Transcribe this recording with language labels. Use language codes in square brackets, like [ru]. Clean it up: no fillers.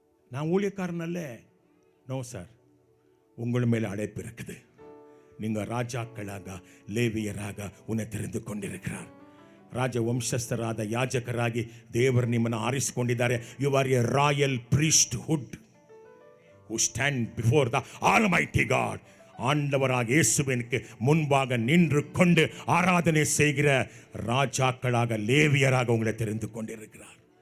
[ta] நான் ஊழியக்காரனல்ல, [en] no sir, [ta] உங்கள் மேலே அழைப்பு இருக்குது. நீங்கள் ராஜாக்களாக லேவியராக உன்னை தெரிந்து கொண்டிருக்கிறார். [kn] ರಾಜವಂಶಸ್ಥರಾದ ಯಾಜಕರಾಗಿ ದೇವರು ನಿಮ್ಮನ್ನು ಆರಿಸಿಕೊಂಡಿದ್ದಾರೆ. [en] You are a royal priesthood who stand before the almighty God. [ta] ஆண்டவராக இயேசுவினுக்கு முன்பாக நின்று கொண்டு ஆராதனை செய்கிற ராஜாக்களாக லேவியராக உங்களை தெரிந்து கொண்டிருக்கிறார்.